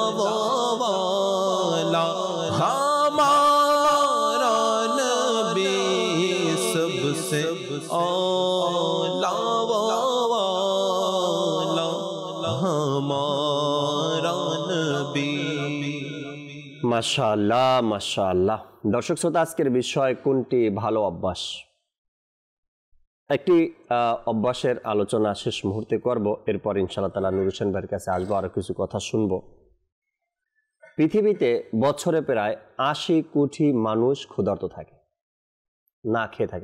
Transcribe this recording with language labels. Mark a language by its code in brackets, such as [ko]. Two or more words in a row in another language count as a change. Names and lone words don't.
[ur] والا ہمارا نبی سب سے اعلیٰ والا ہمارا نبی [bn] মাশাআল্লাহ মাশাআল্লাহ। দর্শক শ্রোতা, আজকের বিষয় কোনটি ভালো অভ্যাস। একটি অভ্যাসের আলোচনা শেষ মুহূর্তে করব, এরপর ইনশাআল্লাহ তাআলা নুর হোসেন ভাইয়ের কাছে আসবো, আরো কিছু কথা শুনবো। পৃথিবীতে বছরে প্রায় ৮০ কোটি মানুষ ক্ষুধার্ত থাকে, না খেয়ে থাকে।